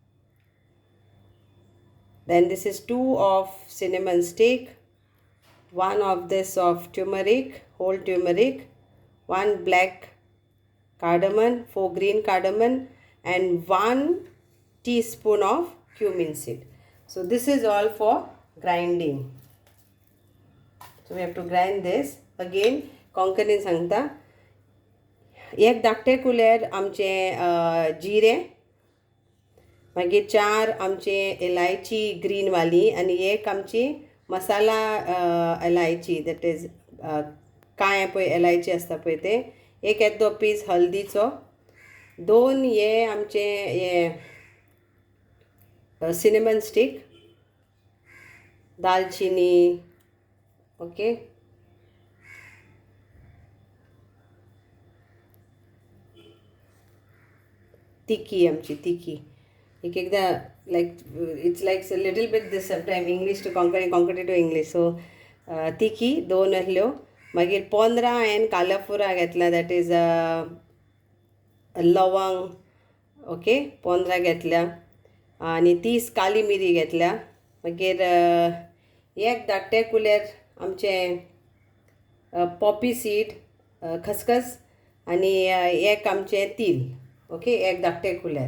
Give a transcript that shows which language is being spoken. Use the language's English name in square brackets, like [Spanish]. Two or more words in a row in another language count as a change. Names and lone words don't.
[English] Then this is 2 of cinnamon stick, 1 of this of turmeric, whole turmeric, 1 black cardamom, 4 green cardamom, and 1 teaspoon of cumin seed. So this is all for grinding. So we have to grind this again. [Konkani] कोंकणीन सांगता, 1 धाकटे कुलेर आमचे जिरे, मागीर 4 आमचे इलायची ग्रीन वाली, आनी 1 आमची मसाला इलायची, [English] that is [Konkani] काळे पळय इलायची आसता पळय ते, 1 येदो पीस हल्दीचो, 2 हे आमचे हे [English] cinnamon stick, [Konkani] दालचिनी, ओके, तिकी आमची तिकी, एक एकदा [English] like it's like a little bit this sometimes English to Konkani to English. [Konkani] So तिकी 2 आहल्यो, मागीर 15 हांवें कालाफुरा घेतला, [English] that is [Konkani] लवंग, ओके, 15 घेतल्या, आनी 30 काली मिरी घेतल्या, मागीर 1 धाकटे कुलेर आमचे [English] poppy seed [Konkani] खसखस, आनी 1 आमचे तील, ओके, 1 धाकटे कुलेर.